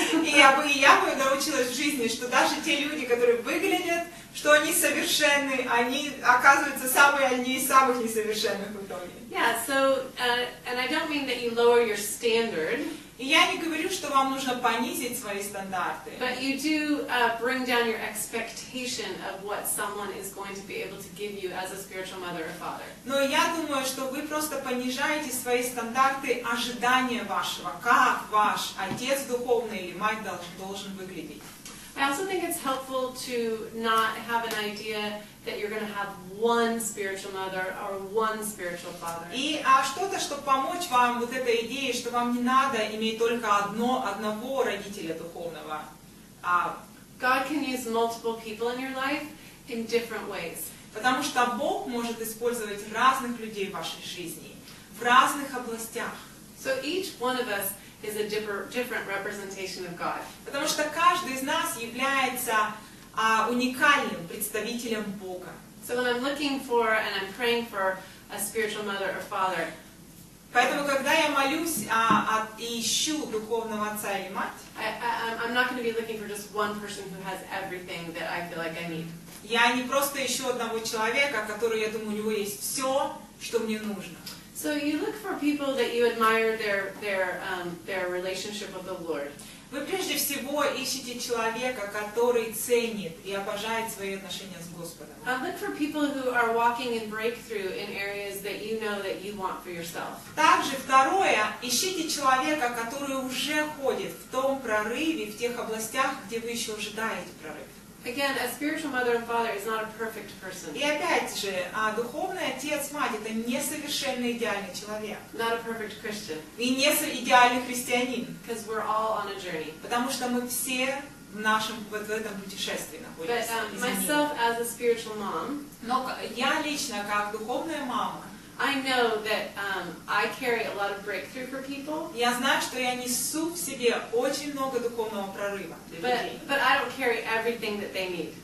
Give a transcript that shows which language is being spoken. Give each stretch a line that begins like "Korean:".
Russian: И я бы научилась в жизни, что даже те люди, которые выглядят, что они совершенны, они оказываются самые одни из самых несовершенных в итоге.
English: Yeah, so, and I don't mean that you lower your standard.
Russian: И я не говорю, что вам нужно понизить свои стандарты.
English: But you do bring down your expectation of what someone is going to be able to give you as a spiritual mother or father.
Russian: Но я думаю, что вы просто понижаете свои стандарты ожидания вашего, как ваш отец духовный или мать должен выглядеть.
English: I also think it's helpful to not have an idea that you're going to have one spiritual mother or one spiritual father.
Russian: И что-то, чтобы помочь вам вот этой идее, что вам не надо иметь только одного родителя духовного.
English: God can use multiple people in your life in different ways.
Russian: Потому что Бог может использовать разных людей в вашей жизни, в разных областях.
English: So each one of us is a different representation of God.
Russian: Потому что каждый из нас является уникальным представителем Бога.
English: So when I'm looking for and I'm praying for a spiritual mother or father,
Russian: поэтому, когда я молюсь и ищу духовного отца или мать,
English: I'm not going to be looking for just one person who has everything that I feel like I need.
Russian: Я не просто ищу одного человека, который, я думаю, у него есть все, что мне нужно.
English: So you look for people that you admire their relationship with the Lord.
Russian: Вы прежде всего ищете человека, который ценит и обожает свои отношения с Господом.
English: Look for people who are walking in breakthrough in areas that you know that you want for yourself.
Russian: Также второе, ищите человека, который уже ходит в том прорыве, в тех областях, где вы еще ожидаете прорыв.
English: Again, a spiritual mother and father is not a perfect person.
Russian: И опять же, духовный отец, мать – это несовершенный идеальный человек.
English: Not a perfect Christian.
Russian: И не идеальный христианин.
English: Because we're all on a journey.
Russian: Потому что мы все в этом путешествии находимся.
English: But myself as a spiritual mom,
Russian: но я лично, как духовная мама,
English: I know that I carry a lot of breakthrough for people.
Russian: Я знаю, что я несу в себе очень много духовного прорыва для людей.
English: But I don't carry everything that they need.